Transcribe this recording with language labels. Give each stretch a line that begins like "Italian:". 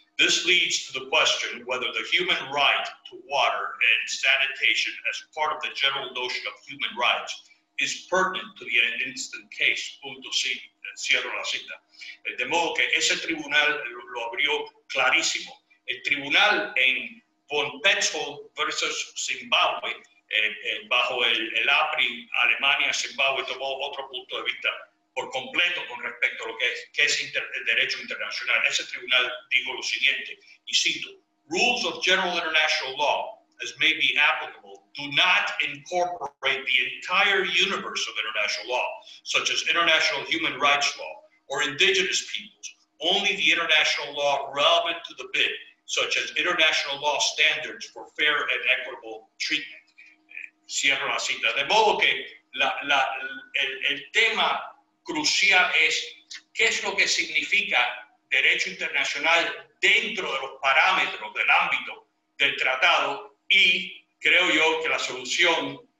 English: This leads to the question whether the human right to water and sanitation as part of the general notion of human rights is pertinent to the instant case."
Spanish: Punto, sí, cierro la cita. De modo que ese tribunal lo abrió clarísimo. El tribunal en Von Petzl versus Zimbabue, bajo el APRI, Alemania-Zimbabue, tomó otro punto de vista por completo con respecto a lo que es el derecho internacional. Ese tribunal dijo lo siguiente, y cito:
English: "Rules of general international law, as may be applicable, do not incorporate the entire universe of international law, such as international human rights law or indigenous peoples, only the international law relevant to the bid, such as international law standards for fair and equitable treatment."
Spanish: Cierro la cita. De modo que el tema crucial es qué es lo que significa derecho internacional dentro de los parámetros del ámbito del tratado, y creo yo que la solución